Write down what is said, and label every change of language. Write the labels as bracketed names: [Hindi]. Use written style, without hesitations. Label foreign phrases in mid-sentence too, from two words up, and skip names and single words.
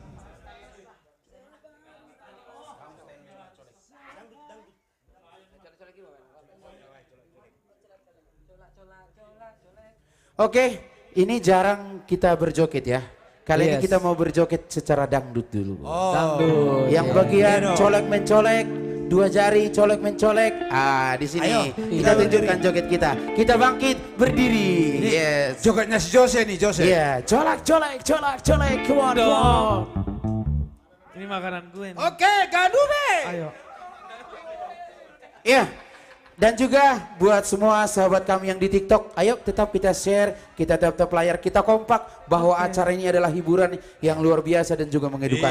[Indonesian] Oke, ini jarang kita berjoget ya. Kali ini Yes. kita mau berjoget secara dangdut dulu. Oh. Dangdut. Yang bagian colek mencolek, dua jari colek mencolek. Ah, di sini Ayo, kita tunjukkan joget kita. Kita bangkit berdiri. Yes. Jogetnya si Jose nih, Jose. Iya, colek colek colek colek. [English] Come on, come on. [Indonesian] Ini makanan gue nih. Oke, Gadube. Ayo. Iya. Dan juga buat semua sahabat kami yang di TikTok, ayo tetap kita share, kita tetap layar, kita kompak bahwa acara ini adalah hiburan yang luar biasa dan juga mengedukasi.